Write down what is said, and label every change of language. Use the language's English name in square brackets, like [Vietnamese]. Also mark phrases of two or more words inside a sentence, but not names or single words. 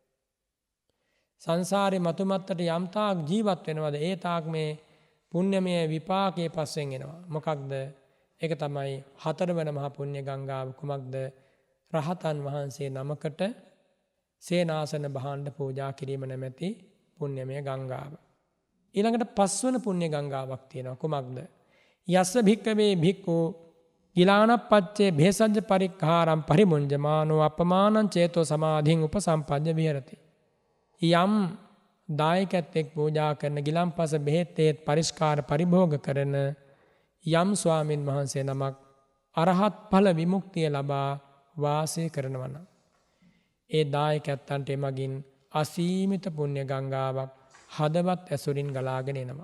[Sinhala] සංසාරේ මතු මත්තට යම් තාක් ජීවත් වෙනවද ඒ තාක් මේ පුණ්‍යමය විපාකයේ පස්සෙන් එනවා. මොකක්ද? ඒක තමයි හතරවන මහා පුණ්‍ය ගංගාව. කුමක්ද? රහතන් වහන්සේ නමකට සේනාසන භාණ්ඩ පූජා කිරීම නැමැති පුණ්‍යමය ගංගාව. ඊළඟට පස්වන පුණ්‍ය ගංගාවක් තියෙනවා. කුමක්ද? [Pali] යස්ස භික්කවේ භික්ඛු ගිලානප්පච්චේ භේසජ්ජ පරික්ඛාරම් පරිමුඤ්ජමානෝ අපමානං චේතෝ සමාධින් උපසම්පජ්ජ විහෙරති. [Sinhala] යම් දායකත්වෙක් පූජා කරන ගිලන්පස බෙහෙත් පරිස්කාර පරිභෝග කරන යම් ස්වාමින් වහන්සේ නමක් අරහත් ඵල විමුක්තිය ලබා වාසය කරනවා නම් ඒ දායකයන්ට එමගින් අසීමිත පුණ්‍ය ගංගාවක් හදවත් ඇසුරින් ගලාගෙන එනවා.